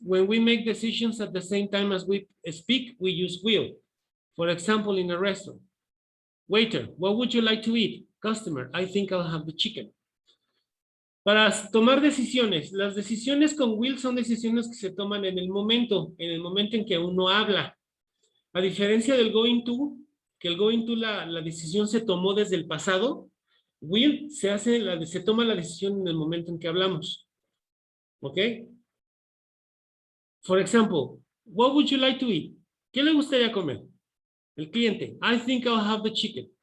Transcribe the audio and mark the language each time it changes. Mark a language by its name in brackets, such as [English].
[English] When we make decisions at the same time as we speak, we use will. For example, in a restaurant. Waiter, what would you like to eat? Customer, I think I'll have the chicken. [Spanish] Para tomar decisiones, las decisiones con will son decisiones que se toman en el momento en que uno habla. A diferencia del going to, que el going to la decisión se tomó desde el pasado, will se toma la decisión en el momento en que hablamos. ¿Ok? [English] For example, what would you like to eat? [Spanish] ¿Qué le gustaría comer? El cliente, [English] I think I'll have the chicken.